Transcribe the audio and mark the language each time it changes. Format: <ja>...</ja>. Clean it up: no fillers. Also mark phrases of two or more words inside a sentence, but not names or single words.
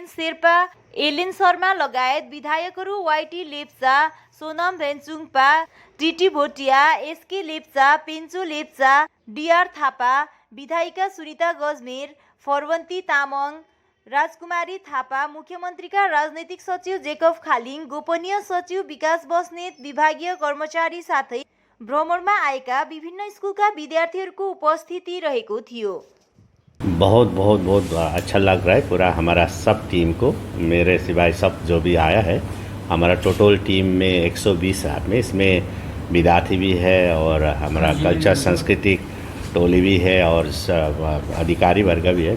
<ne>शेर्पा, एलेन शर्मा लगायत विधायकहरू वाइटी लेप्चा, सोनाम भेन्चुङपा, टिटी भोटिया, एसके लेप्चा, पेन्चो लेप्चा, डिआर थापा, विधायिका सुनिता गजमेर, फरवन्ती तामाङ, राजकुमारी थापा, मुख्यमन्त्रीका राजनैतिक सचिव जेकब खालिङ, गोपनीय सचिव विकास बस्नेत, विभागीय कर्मचारी साथै भ्रमणमा आएका विभिन्न स्कुलका विद्यार्थीहरूको उपस्थिति रहेको थियो।</ne> <hi>बहुत बहुत बहुत अच्छा लग रहा है पूरा हमारा सब टीम को, मेरे सिवाय सब जो भी आया है। हमारा टोटल टीम में 120 आदमी, इसमें विद्यार्थी भी है और हमारा कल्चर सांस्कृतिक टोली भी है और अधिकारी वर्ग भी है।</hi>